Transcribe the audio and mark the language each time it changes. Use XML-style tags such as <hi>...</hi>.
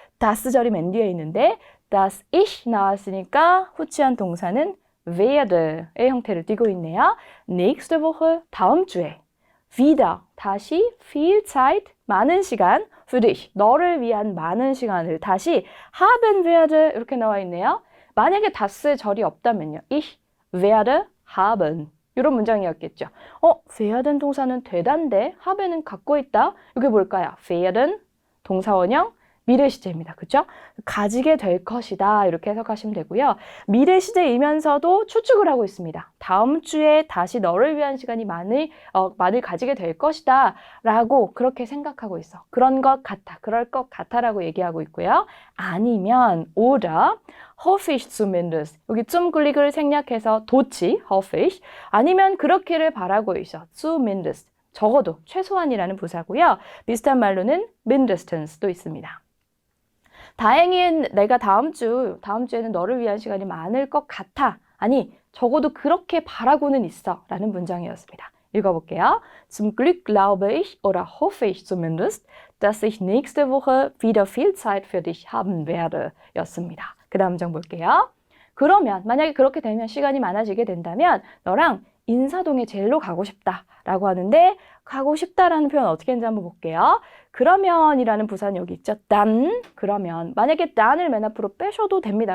<ko>das 절이 맨 뒤에 있는데 das ich 나왔으니까 후치한 동사는 werde의 형태를 띠고 있네요.</ko> <de>nächste Woche</de> <ko>다음 주에</ko> <de>wieder</de> <ko>다시</ko> <de>viel Zeit</de> <ko>많은 시간</ko> <de>für dich</de> <ko>너를 위한 많은 시간을 다시</ko> <de>haben werde</de> <ko>이렇게 나와 있네요. 만약에 das 절이 없다면요.</ko> <de>ich werde haben</de> <ko>이런 문장이었겠죠. werden 동사는 되다인데 haben은 갖고 있다. 이게 뭘까요? werden 동사원형 미래 시제입니다. 그렇죠? 가지게 될 것이다. 이렇게 해석하시면 되고요. 미래 시제이면서도 추측을 하고 있습니다. 다음 주에 다시 너를 위한 시간이 많이 가지게 될 것이다. 라고 그렇게 생각하고 있어. 그런 것 같아. 그럴 것 같아. 라고 얘기하고 있고요. 아니면</ko> <de>oder hoffe ich zumindest.</de> <ko>여기 zum Glück을 생략해서 도치</ko> <de>hoffe ich.</de> <ko>아니면 그렇기를 바라고 있어.</ko> <de>zumindest.</de> <ko>적어도 최소한이라는 부사고요. 비슷한 말로는 mindestens도 있습니다. 다행히 내가 다음 주에는 너를 위한 시간이 많을 것 같아. 아니, 적어도 그렇게 바라고는 있어. 라는 문장이었습니다. 읽어볼게요.</ko> <de>Zum Glück glaube ich oder hoffe ich zumindest, dass ich nächste Woche wieder viel Zeit für dich haben werde.</de> <ko>였습니다. 그 다음 문장 볼게요. 그러면 만약에 그렇게 되면 시간이 많아지게 된다면 너랑 인사동에 제일로 가고 싶다. 라고 하는데 가고 싶다라는 표현 어떻게 했는지 한번 볼게요. 그러면이라는 부사는 여기 있죠. dann 그러면 만약에 than을 맨 앞으로 빼셔도 됩니다.</ko>